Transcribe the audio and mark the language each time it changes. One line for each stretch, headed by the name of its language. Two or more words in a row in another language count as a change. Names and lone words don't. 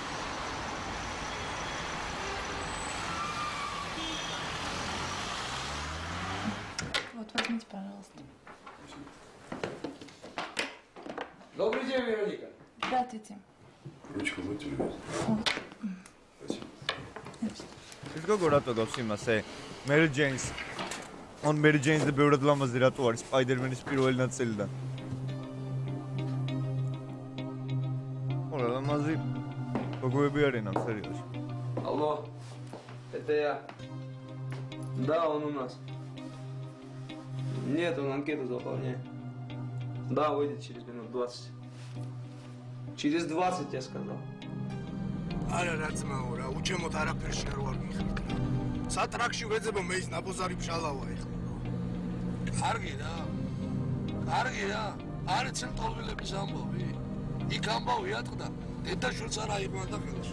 Russian: Вот возьмите, пожалуйста. Добрый день, Вероника. Здравствуйте. Ручку будьте любезны. Спасибо.
Georgian: ის გოგო რატო გავს იმასე? Mary Jane's. On Mary Jane's და ბევრად ლამაზი რატო არის Spider-Man-ის პირველი ნაწილიდან? ლამაზი გოგოები არიან ამ სერიალში.
Russian: Алло. Это я. Да, он у нас. Нет, он анкету заполняет. Да, выйдет через минут 20. Через 20, я сказал.
Georgian: არა რა ძმაო რა, უჩემოთ არაფერში არ ვარ მიხდით. სატრაქში ვეძებო მე ის ნაბოზარი ფშალავა ეხლა. კარგი რა. არის ცენტრალების ამბავი. იქ ამბავი ატყდა. დედაშვილს არა იღმანდა ხელში.